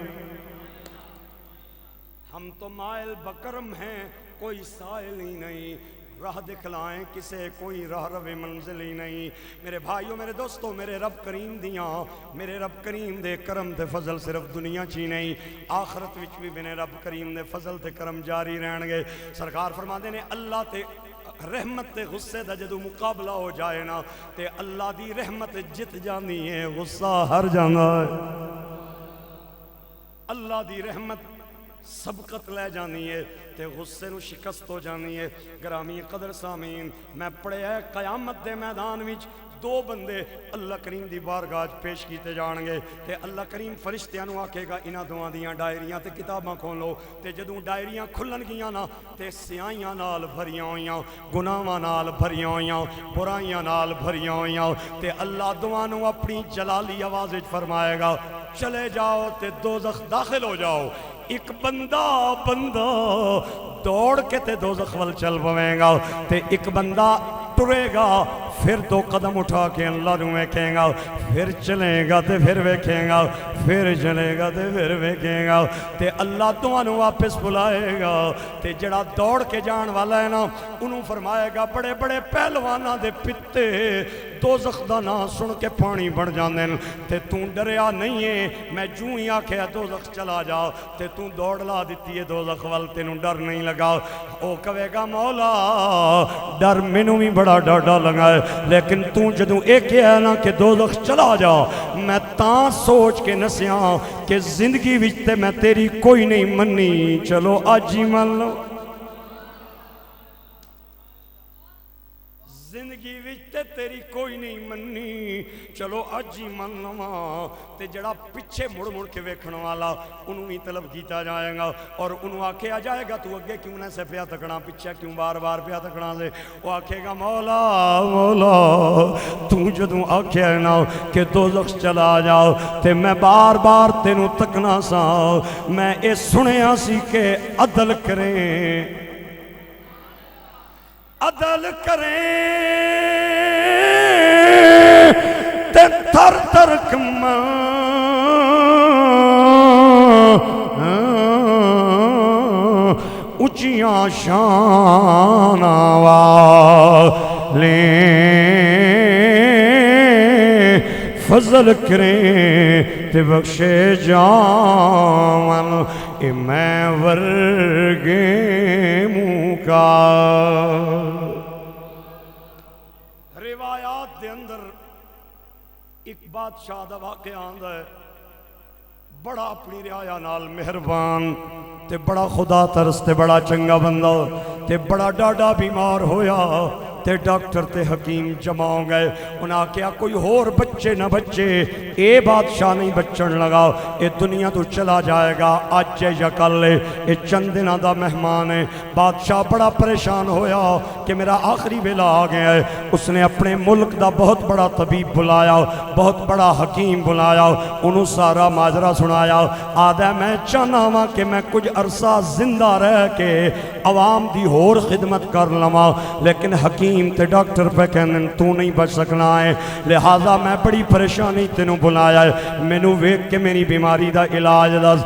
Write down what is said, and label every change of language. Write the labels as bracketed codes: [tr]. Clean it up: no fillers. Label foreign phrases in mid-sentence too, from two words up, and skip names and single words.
[ur] ہم تو مائل بکرم ہیں کوئی سائل ہی نہیں راہ دکھلائیں کسے کوئی راہ روے منزل ہی نہیں. [pa] میرے بھائیوں میرے دوستوں میرے رب کریم دیاں میرے رب کریم دے کرم تے فضل صرف دنیا چی نہیں آخرت وچ بھی میرے رب کریم دے فضل تے کرم جاری رہن گے. سرکار فرماندے نے اللہ تے رحمت تے غصے دا جدو مقابلہ ہو جائے نا تے اللہ دی رحمت جت جانی ہے غصہ ہر جانا ہے. اللہ دی رحمت سبقت لے جانی ہے تے غصے نو شکست ہو جانی ہے. گرامی قدر سامین میں پڑھے ہے قیامت دے میدان وچ دو بندے اللہ کریم دی بارگاہ پیش کیتے جان گے تے اللہ کریم فرشتیاں نو آکھے گا انہاں دوواں دیاں ڈائریاں تے کتاباں کھولو تے جدوں ڈائریاں کھلن گیاں نا تے سیاہیاں نال بھریاں ہویاں گناہاں نال بھریاں ہویاں برائیاں نال بھریاں ہویاں تے اللہ دوواں نو اپنی جلالی آواز وچ فرمائے گا چلے جاؤ تے دوزخ داخل ہو جاؤ. ایک بندہ دوڑ کے تے دوزخ ول چل پویں گا تے ایک بندہ ٹرے گا پھر دو قدم اٹھا کے اللہ نو ویکھیں گا پھر چلے گا تے پھر ویکھیں گا پھر چلے گا تے پھر ویکھیں گا تے اللہ دوواں نو واپس بلائے گا تے جڑا دوڑ کے جان والا ہے نا انہوں فرمائے گا بڑے بڑے پہلواناں دے پتے دوزخ دا نام سن کے پانی بڑھ جاندے تے توں ڈریا نہیں ہے میں جوں ہی آکھیا دوزخ چلا جا تے توں دوڑ لا دتی ہے دوزخ ول تینوں ڈر نہیں لگا. او کہے گا مولا ڈر مینوں بھی بڑا ڈاڈا لگا ہے لیکن توں جدوں اے کہیا نا کہ دوزخ چلا جا میں تاں سوچ کے نسیاں کہ زندگی وچ تے میں تیری کوئی نہیں منی چلو اج ہی مان لو. زندگی وچ تے تیری کوئی نہیں منی چلو اج ہی من لواں تے جڑا پیچھے مڑ مڑ کے ویکھن والا انہوں ہی طلب کیتا جائے گا اور انہوں آکھیا جائے گا تو اگے کیوں نہ سے پیا تکنا پیچھے کیوں بار بار پیا تکنا سے وہ آکھے گا مولا مولا تو جدوں آکھیا نا کہ دوزخ چلا جاؤ تے میں بار بار تینوں تکنا سا میں اے سنیا سی کہ عدل کریں عدل کریں تے تر تر کماں اچیاں شاناں والے فضل کریں تے بخشے جاون اے میں ورگے مکال. روایات دے اندر ایک بادشاہ دا واقعہ آندا ہے بڑا اپنی رعایا نال مہربان تے بڑا خدا ترس تے بڑا چنگا بندہ تے بڑا ڈاڈا بیمار ہویا تے ڈاکٹر تے حکیم جمع ہو گئے انہاں کیا کوئی اور بچے نہ بچے اے بادشاہ نہیں بچن لگا اے دنیا تو چلا جائے گا آج یا کل اے چند دنوں دا مہمان ہے. بادشاہ بڑا پریشان ہویا کہ میرا آخری ویلا آ گیا ہے. اس نے اپنے ملک دا بہت بڑا طبیب بلایا بہت بڑا حکیم بلایا انہوں سارا ماجرا سنایا آدھا میں چاہنا ہوا کہ میں کچھ عرصہ زندہ رہ کے عوام دی ہور خدمت کر لواں لیکن حکیم حکیم تے ڈاکٹر پہ کہنے تو نہیں بچ سکنا ہے، لہذا میں بڑی پریشانی تینوں بلایا ہے، مینوں ویکھ کے میری بیماری دا علاج دس۔